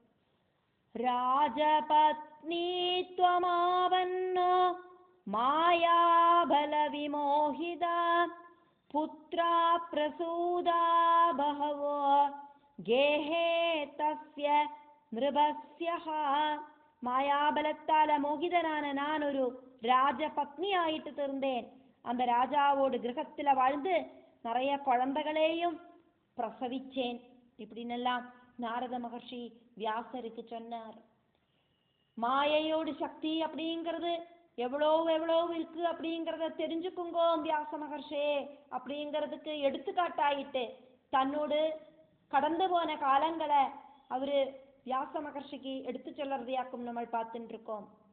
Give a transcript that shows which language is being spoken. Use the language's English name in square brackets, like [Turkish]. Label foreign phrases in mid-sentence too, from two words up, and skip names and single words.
[Sanskrit] രാജപത്നീത്വമാവന്നോ മായാബലവിമോഹിത പുത്രാ പ്രസൂതാ ബഹവോ ഗേഹേ തസ്യ നൃപസ്യഃ. [Malayalam] മായാബലത്താല മോഹിതനാണ് ഞാനൊരു രാജപത്നിയായിട്ട് തീർന്നേൻ. [Tamil] அந்த ராஜாவோடு கிரகத்துல வாழ்ந்து நிறைய குழந்தைகளையும் பிரசவிச்சேன். இப்படின்னெல்லாம் நாரத மகர்ஷி வியாசருக்கு சொன்னார். மாயையோடு சக்தி அப்படிங்கிறது எவ்வளோ இருக்கு அப்படிங்கிறத தெரிஞ்சுக்குங்கோ வியாச மகர்ஷே அப்படிங்கிறதுக்கு எடுத்துக்காட்டாயிட்டு தன்னோடு கடந்து போன காலங்களை அவரு வியாச மகர்ஷிக்கு எடுத்து சொல்றதையாக்கும் நம்ம பார்த்துட்டு இருக்கோம்.